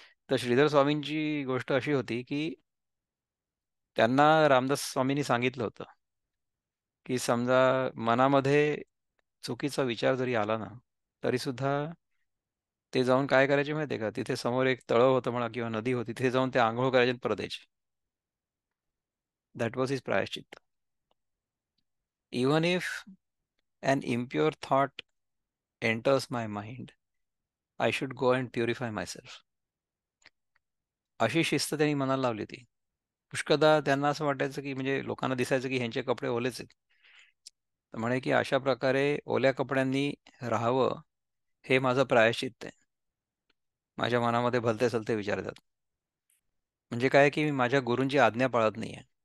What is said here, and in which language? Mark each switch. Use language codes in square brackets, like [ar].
[mr] तर श्रीधर स्वामींची गोष्ट अशी होती की त्यांना रामदास स्वामींनी सांगितलं होतं की समजा मनामध्ये चुकीचा विचार जरी आला ना, तरी सुद्धा ते जाऊन काय करायचे माहितीये का, तिथे समोर एक तळं होतं म्हणा किंवा नदी होती, तिथे जाऊन ते आंघोळ करायचे आणि परत यायचे. [en] That was his प्रायश्चित्त. Even if an impure thought enters my mind, I should go and purify myself. [mr] अशी शिस्त त्यांनी मनाला लावली होती. पुष्कळदा त्यांना असं वाटायचं की, म्हणजे लोकांना दिसायचं की ह्यांचे कपडे ओलेच आहेत. तर म्हणे की अशा प्रकारे ओल्या कपड्यांनी राहावं, हे माझं प्रायश्चित्त आहे. माझ्या मनामध्ये भलते सलते विचार येतात. म्हणजे काय की मी माझ्या गुरूंची आज्ञा पाळत नाहीये.